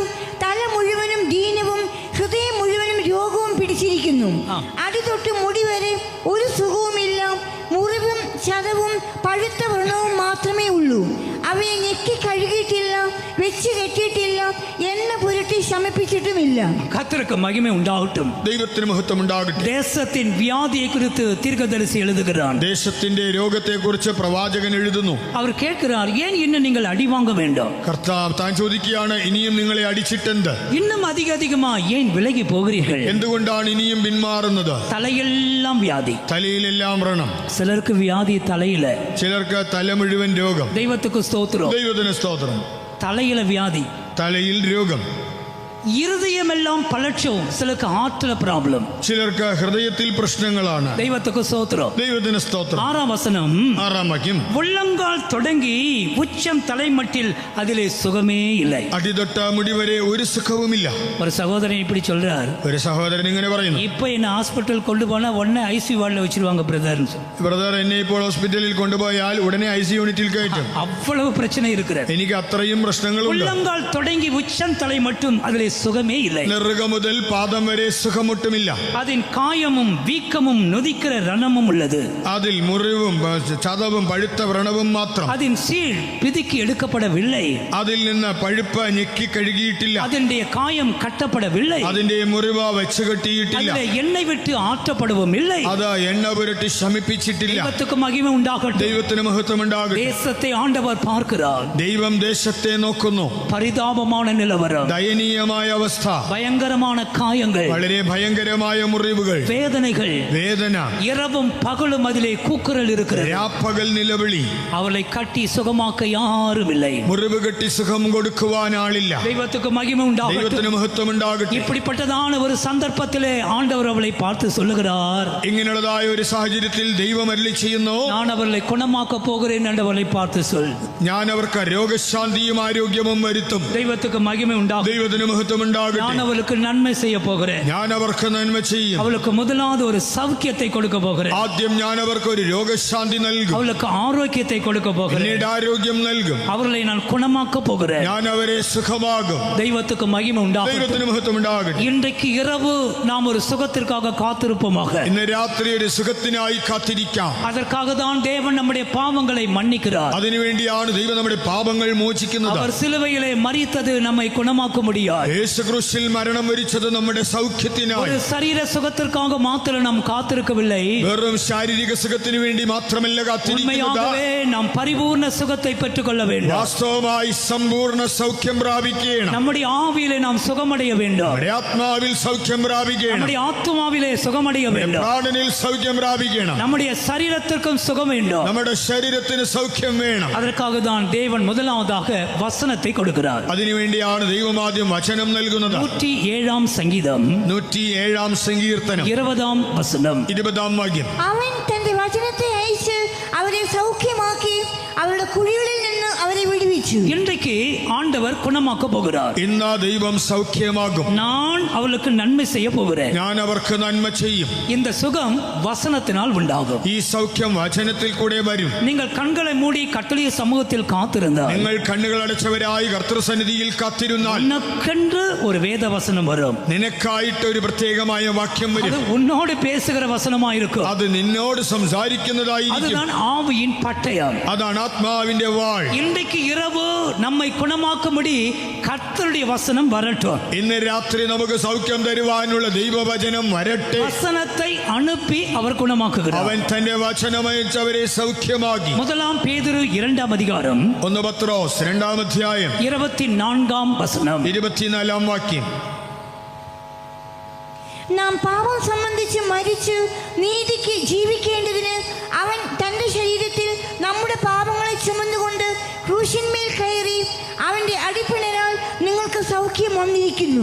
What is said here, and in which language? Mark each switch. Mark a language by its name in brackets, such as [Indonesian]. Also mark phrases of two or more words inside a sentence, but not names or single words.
[Malayalam] തല മുഴുവനും ദീനവും ഹൃദയം മുഴുവനും രോഗവും പിടിച്ചിരിക്കുന്നു. അടി തൊട്ട് മുടി വരെ ഒരു സുഖവുമില്ല. മുറിവും ചതവും പഴുത്ത വ്രണവും മാത്രമേ ഉള്ളൂ. അവയെ ഞെക്കി കഴുകിയിട്ടില്ല, വെച്ച് കെട്ടിയിട്ടില്ല, എണ്ണ പുരട്ടി ശമിപ്പിച്ചിട്ടുമില്ല. [Tamil] கர்த்தருக்கு மகிமை உண்டாகட்டும். [Malayalam] ദൈവത്തിന് മഹത്വം ഉണ്ടാകട്ടെ. [Tamil] தேசத்தின் வியாதியை குறித்து தீர்க்கதரிசி எழுதுகிறான். [Malayalam] ദേശത്തിന്റെ രോഗത്തെ കുറിച്ച് പ്രവാചകൻ എഴുതുന്നു. [Tamil] அவர் கேட்கிறார், ஏன் இன்னும் நீங்கள் அடி வாங்க வேண்டும்? [Malayalam] കർത്താവ് താൻ ചോദിക്കുകയാണ്, ഇനിയും നിങ്ങളെ അടിച്ചിട്ടെന്ത്? [Tamil] இன்னுം அதிகமா ஏன் விலகி போகிறீர்கள்? [Malayalam] എന്തുകൊണ്ടാണ് ഇനിയും പിന്മാറുന്നത്? [Tamil] தலையெல்லாம் வியாதி. [Malayalam] തലയിലെല്ലാം വ്രണം. [Tamil] சிலருக்கு வியாதி தலையில. [Malayalam] ചിലർക്ക് തല മുഴുവൻ രോഗം. [Tamil] தெய்வத்துக்கு ஸ்தோத்திரம். [Malayalam] ദൈവത്തിന് സ്തോത്രം. [Tamil] தலையில வியாதி, [Malayalam] തലയിൽ രോഗം. [Tamil] இருதயமெல்லாம் பலட்சம். சிலருக்கு ஹார்ட்ல ப்ராப்ளம். [Malayalam] ചിലർക്ക് ഹൃദയത്തിൽ പ്രശ്നങ്ങളാണ്. [Tamil] தெய்வத்துக்கு ஸ்தோத்திரம். [Malayalam] ദൈവത്തിന് സ്തോത്രം. [Tamil] 6 வசனம், [Malayalam] 6 വാക്യം. [Tamil] உள்ளங்கால் தொடங்கி உச்சம் தலைமட்டில் அதிலே சுகமே இல்லை. [Malayalam] അടിതൊട്ട മുടി വരെ ഒരു സുഖവുമില്ല. [Tamil] ஒரு சகோதரன் இப்படி சொல்றார், [Malayalam] ഒരു സഹോദരൻ ഇങ്ങനെ പറയുന്നു, [Tamil] இப்ப என்ன ஹாஸ்பிட்டல் கொண்டு போனா உடனே ஐசியூ வார்டில் வச்சிருவாங்க பிரதர். [Malayalam] ബ്രദർ, എന്നെ ഇപ്പോൾ ഹോസ്പിറ്റലിൽ കൊണ്ടുപോയാൽ ഉടനെ ICU യൂണിറ്റിൽ കയറ്റും. [Tamil] அவ்வளவு பிரச்சனை இருக்கிறது. [Malayalam] എനിക്ക് അത്രയും പ്രശ്നങ്ങളുണ്ട്. [Tamil] உள்ளங்கால் தொடங்கி உச்சம் தலை மட்டும் அதிலே சுகமே இல்லை. [Malayalam] നെറുക മുതൽ പാദം വരെ സുഖമൊട്ടുമില്ല. [Tamil] அதன் காயமும் வீக்கமும் நொதிக்கிற ரணமும் உள்ளது. [Malayalam] അതിൽ മുറിവും ചതവും പഴുത്ത വ്രണവും മാത്രം. [Tamil] அதன் சீழ் பிதுக்கி எடுக்கப்படவில்லை. [Malayalam] അതിൽ നിന്ന് പഴുപ്പ് ഞെക്കി കഴുകിയിട്ടില്ല. [Tamil] அதனுடைய காயம் கட்டப்படவில்லை. [Malayalam] അതിന്റെ മുറിവ് വെച്ച് കെട്ടിയിട്ടില്ല. [Tamil] அதிலே எண்ணெய் விட்டு ஆற்றப்படவும் இல்லை. [Malayalam] അത് എണ്ണ പുരട്ടി ശമിപ്പിച്ചിട്ടില്ല. [Tamil] தெய்வத்துக்கு மகிமை உண்டாகட்டும். [Malayalam] ദൈവത്തിന് മഹത്വം ഉണ്ടാകട്ടെ. [Tamil] தேசத்தை ஆண்டவர் பார்க்கிறார். [Malayalam] ദൈവം ദേശത്തെ നോക്കുന്നു. [Tamil] பரிதாபமான நிலவரம். [Malayalam] ദയനീയമായ ഭയങ്കരമായ അവസ്ഥ, [Tamil] பயங்கரமான காயங்கள், [Malayalam] വളരെ ഭയങ്കരമായ മുറിവുകൾ, [Tamil] வேதனைகள், [Malayalam] വേദന, [Tamil] இரவும் பகலும் அதிலே கூக்குரல் இருக்கிறது. [Malayalam] രാപ്പകൽ നിലവിളി. [Tamil] அவளை கட்டி சுகமாக்க யாரும் இல்லை. [Malayalam] മുറിവ് കെട്ടി സുഖം കൊടുക്കുവാൻ ആളില്ല. [Tamil] தெய்வத்துக்கு மகிமை உண்டாகட்டும். [Malayalam] ദൈവത്തിന് മഹത്വം ഉണ്ടാകട്ടെ. [Tamil] இப்படிப்பட்டதான ஒரு சந்தர்ப்பத்திலே ஆண்டவர் அவளை பார்த்து சொல்லுகிறார், [Malayalam] ഇങ്ങനെയുള്ളതായ ഒരു സാഹചര്യത്തിൽ ദൈവം അരുളി ചെയ്യുന്നു, [Tamil] நான் அவளை குணமாக்க போகிறேன் என்று அவளை பார்த்து சொல். [Malayalam] ഞാൻ അവർക്ക് രോഗശാന്തിയും ആരോഗ്യവും വരുത്തും. [Tamil] தெய்வத்துக்கு மகிமை உண்டாகும். [Malayalam] ദൈവത്തിന് മഹത്വം ഉണ്ടാകട്ടെ. [Tamil] நான் அவளுக்கு நன்மை செய்ய போகிறேன். [Malayalam] ഞാൻ അവർക്ക് നന്മ ചെയ്യും. [Tamil] அவளுக்கு முதலாவது ஒரு சௌக்கியத்தை கொடுக்க போகிறேன். [Malayalam] ആദ്യം ഞാൻ അവർക്ക് ഒരു രോഗശാന്തി നൽകും. [Tamil] அவளுக்கு ஆரோக்கியத்தை கொடுக்க போகிறேன். [Malayalam] പിന്നീട് ആരോഗ്യം നൽകും. [Tamil] அவர்களை நான் குணமாக்க போகிறேன். [Malayalam] ഞാൻ അവരെ സുഖമാകും. [Tamil] தெய்வத்துக்கு மகிமை உண்டாகும். [Malayalam] ദൈവത്തിന് മഹത്വം ഉണ്ടാകട്ടെ. [Tamil] இன்றைக்கு இரவு நாம் ஒரு சுகத்திற்காக காத்திருப்போமாக. [Malayalam] ഇന്ന് രാത്രി ഒരു സുഖത്തിനായി കാത്തിരിക്കാം. [Tamil] அதற்காக தான் தேவன் நம்முடைய பாவங்களை மன்னிக்கிறார். [Malayalam] അതിനുവേണ്ടിയാണ് ദൈവം നമ്മുടെ പാപങ്ങൾ മോചിക്കുന്നത്. [Tamil] அவர் சிலுவையிலே மரித்தது நம்மை குணமாக்க முடியாது. [Malayalam] യേശു ക്രൂശിൽ മരണം വരിച്ചത് നമ്മുടെ സൗഖ്യത്തിനായി. [Tamil] ஒரு சரீர சுகத்திற்காக மாத்திரம் நாம் காத்திருக்கவில்லை. [Malayalam] വെറും ശാരീരിക സുഖത്തിന് വേണ്ടി മാത്രമല്ല കാത്തിരിക്കുന്നത്. [Tamil] உண்மையாகவே நாம் பரிபூர்ண சுகத்தை பெற்றுக்கொள்ள வேண்டும். [Malayalam] വാസ്തവമായി സമ്പൂർണ്ണ സൗഖ്യം പ്രാപിക്കണം. [Tamil] நம்முடைய ஆவியிலே நாம் சுகமடைய வேண்டும். [Malayalam] നമ്മുടെ ആത്മാവിൽ സൗഖ്യം പ്രാപിക്കണം. [Tamil] நம்முடைய ஆத்துமாவிலே சுகமடைய வேண்டும். [Malayalam] പ്രാണനിൽ സൗഖ്യം പ്രാപിക്കണം. [Tamil] நம்முடைய சரீரத்திற்கும் சுகம் வேண்டும். [Malayalam] നമ്മുടെ ശരീരത്തിന് സൗഖ്യം വേണം. [Tamil] அதற்காக தான் தேவன் முதலாவதாக வசனத்தை கொடுக்கிறார். [Malayalam] അതിനുവേണ്ടിയാണ് ദൈവം ആദ്യം വചനം നൽകുന്നത്. [Tamil] 107 சங்கீதம் [Malayalam] 107 സങ്കീർത്തനം 20 വചനം 20 വാക്യം. അവൻ തന്റെ വചനത്തെ അയച്ച് അവരെ സൗഖ്യമാക്കി അവരുടെ കുഴികളിൽ നിന്ന് അവരെ വിടുവിച്ചു. [Tamil] இன்றைக்கு ஆண்டவர் குணமாக்க போகிறார். [Malayalam] ഇന്ന് ദൈവം സൗഖ്യമാകും. [Tamil] நான் அவளுக்கு நன்மை செய்ய போகிறேன். [Malayalam] ഞാൻ അവർക്ക് നന്മ ചെയ്യും. [Tamil] இந்த சுகம் வசனத்தினால் உண்டாகும். [Malayalam] ഈ സൗഖ്യം വചനത്തിൽ കൂടെ വരും. [Tamil] நீங்கள் கண்களை மூடி கர்த்தருடைய சமூகத்தில் காத்திருந்தால் [Malayalam] നിങ്ങൾ കണ്ണുകൾ അടച്ചവരായി കർത്തൃസന്നിധിയിൽ കാത്തിരുന്നാൽ [Tamil] உனக்கென்று ஒரு வேத வசனம் வரும். [Malayalam] നിനക്കായിട്ട് ഒരു പ്രത്യേകമായ വാക്യം [Tamil] அது [Malayalam] വരും. [Tamil] உன்னோடு பேசுகிற வசனமா இருக்கும். [Malayalam] അത് നിന്നോട് സംസാരിക്കുന്നതായിരിക്കും. [Tamil] அதுதான் ஆவியின் பட்டயம். [Malayalam] അതാണ് ആത്മാവിന്റെ വാൾ. [Tamil] இன்றைக்கு இரவு நம்மை குணமாக்கும்படி கர்த்தருடைய வசனம் வரட்டும். [Malayalam] ഇന്ന് രാത്രി നമുക്ക് സൗഖ്യം തരുവാനുള്ള ദൈവവചനം വരട്ടെ. [Tamil] வசனத்தை அனுப்பி அவர் குணமாக்குகிறார். [Malayalam] അവൻ തന്റെ വചനമയച്ച് അവരെ സൗഖ്യമാക്കി. [Tamil] முதலாம் பேதுரு 2 அதிகாரம் [Malayalam] 1 പത്രോസ് 2 അധ്യായം [Tamil] 24 வசனம் [Malayalam] 24 വാക്യം. നാം പാപം സംബന്ധിച്ച് മരിച്ചു നീതിക്ക് ജീവിക്കേണ്ടതിന് അവൻ തന്റെ ശരീരത്തിൽ നമ്മുടെ പാപങ്ങളെ ചുമന്നുകൊണ്ട് ക്രൂശിന്മേൽ കയറി അവന്റെ അടിപ്പിണരാൽ നിങ്ങൾക്ക് സൗഖ്യം വന്നിരിക്കുന്നു.